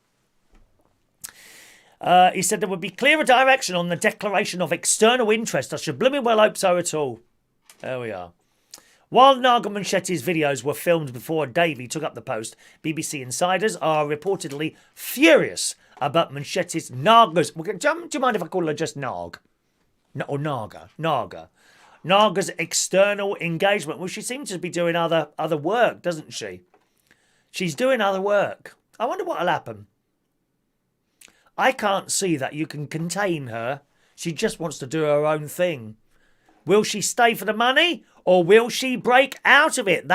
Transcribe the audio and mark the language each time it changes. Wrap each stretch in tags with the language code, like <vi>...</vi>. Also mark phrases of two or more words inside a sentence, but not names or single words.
<en>He said there would be clearer direction on the declaration of external interest. I should blooming well hope so at all. There we are. While Naga Manchetti's videos were filmed before Davey took up the post, BBC insiders are reportedly furious about Manchetti's Naga's... Do you mind if I call her just Nag? No, or Naga? Naga. Naga's external engagement. Well, she seems to be doing other work, doesn't she? She's doing other work. I wonder what'll happen. I can't see that you can contain her. She just wants to do her own thing. Will she stay for the money or will she break out of it?</en>